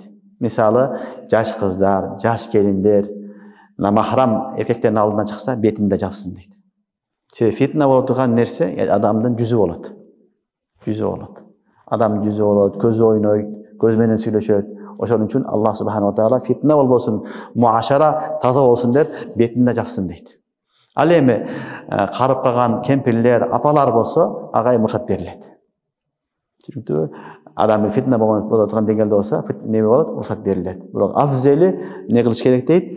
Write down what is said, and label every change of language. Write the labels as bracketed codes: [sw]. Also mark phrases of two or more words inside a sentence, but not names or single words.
[ky] Мисалы, жаш кыздар, жаш келиндер намахрам эркектердин алдына чыкса, бетин да жапсын дейт. Себеби фитна боло турган нерсе адамдын жүзү болот. Жүзү болот. Адам жүзү болот, көзү ойнойт, көз менен сүйлөшөт. Ошон үчүн Аллах [ar] سبحانه وتعالى [ky] фитна болбосун, муашара таза болсун деп бетин да жапсын дейт. Ал эми карып калган кемпирлер, апалар болсо, ага мурсат берилет. Түшүнүктүбү? Адам фитна боло турган деңгээлде болсо, неме болот? Мурсат берилет. Бирок афзели не кылыш керек дейт?